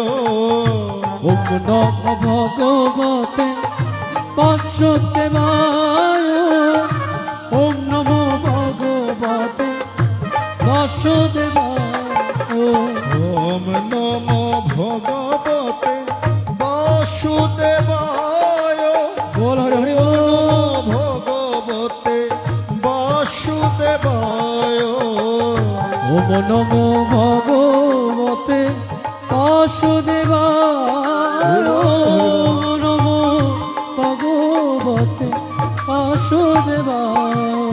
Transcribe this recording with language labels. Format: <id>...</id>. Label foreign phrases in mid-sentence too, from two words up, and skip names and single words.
<sa>ওম নমো ভগবতে বাসুদেবায়। ওম নমো ভগবতে বাসুদেবায়। ওম নমো ভগবতে বাসুদেবায়।</sa> <bn>বল হরি হরি বল।</bn> <sa>ভগবতে বাসুদেবায়। ওম নমো ভগবতে বাসুদেবায়। ওম নমো ভগবতে বাসুদেবায়।</sa>